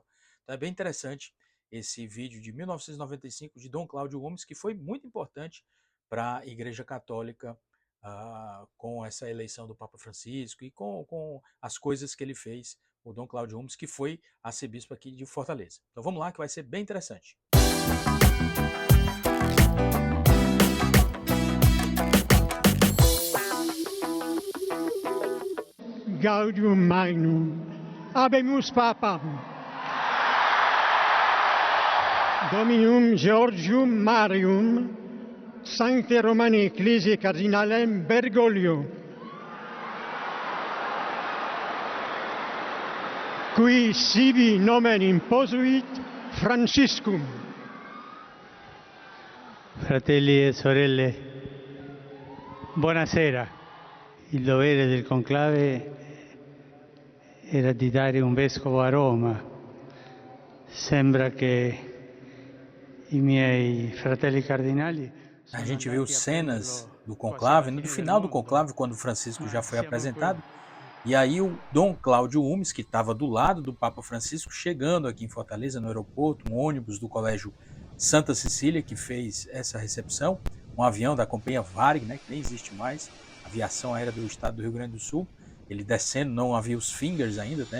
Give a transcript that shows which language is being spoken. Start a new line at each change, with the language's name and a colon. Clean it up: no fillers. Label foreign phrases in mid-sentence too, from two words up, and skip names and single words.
Portuguese: Então é bem interessante esse vídeo de 1995 de Dom Cláudio Umes, que foi muito importante para a Igreja Católica com essa eleição do Papa Francisco e com as coisas que ele fez, o Dom Cláudio Umes, que foi arcebispo aqui de Fortaleza. Então vamos lá que vai ser bem interessante.
Latin: Gaudium Magnum, habemus Papam. Dominum Georgium Marium, Sancte Romani Ecclesiae Cardinalem Bergoglio, qui sibi nomen imposuit Franciscum.
Italian: Fratelli e sorelle, buonasera. Il dovere del conclave era di dare un vescovo a Roma. Sembra che i miei fratelli cardinali.
Portuguese: A gente viu cenas do conclave, no final do conclave, quando Francisco já foi apresentado, e aí o Dom Cláudio Umes, que estava do lado do Papa Francisco, chegando aqui em Fortaleza, no aeroporto, um ônibus do Colégio Santa Cecília, que fez essa recepção, um avião da companhia Varig, né, que nem existe mais, aviação aérea do estado do Rio Grande do Sul, ele descendo, não havia os fingers ainda, né?